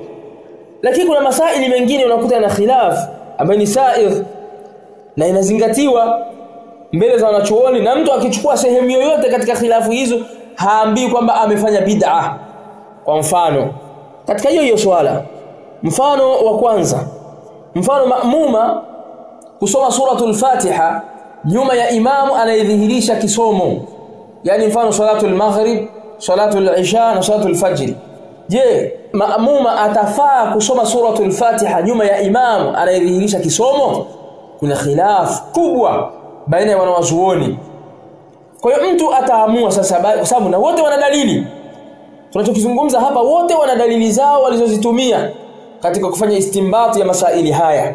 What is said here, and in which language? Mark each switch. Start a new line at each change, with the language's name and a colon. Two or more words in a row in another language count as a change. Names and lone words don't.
Swahili: Lakini kuna masaili mengine unakuta na khilaf ambayo ni sa'ir na inazingatiwa mbele za wanachuoni, na mtu akichukua sehemu yoyote katika khilafu hizo haambii kwamba amefanya bid'a. Kwa mfano katika hiyo swala, mfano wa kwanza, mfano maamuma kusoma suratul Fatiha nyuma ya imamu anayedhihirisha kisomo, yani mfano
Arabic: صلاة المغرب، صلاة العشاء
Swahili: na
Arabic: صلاة الفجر.
Swahili: Je, maamuma atafaa kusoma suratul Fatiha nyuma ya imamu anayedhihirisha kisomo? Kuna khilaf kubwa baina ya wanawazuoni. Kwa hiyo mtu ataamua sasa, kwa sababu na wote wana dalili. Tunachokizungumza hapa wote wana dalili zao walizozitumia katika kufanya istimbati ya masaili haya.